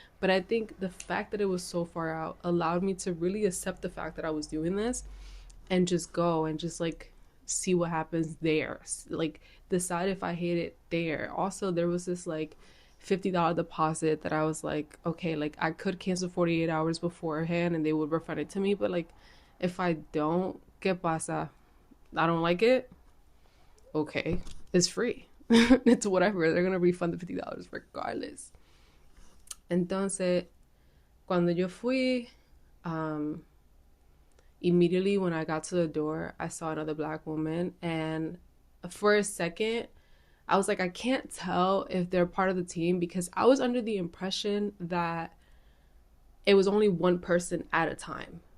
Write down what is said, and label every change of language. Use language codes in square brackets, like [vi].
[en] But I think the fact that it was so far out allowed me to really accept the fact that I was doing this and just go and just like see what happens there. Like decide if I hate it there. Also, there was this like $50 deposit that I was like, okay, like I could cancel 48 hours beforehand and they would refund it to me. But like if I don't, [es] ¿qué pasa? [en] I don't like it. Okay, it's free. It's whatever. They're gonna refund the $50 regardless. [es] Entonces, cuando yo fui, [en] um, immediately when I got to the door, I saw another black woman, and for a second, I was like, I can't tell if they're part of the team, because I was under the impression that it was only one person at a time.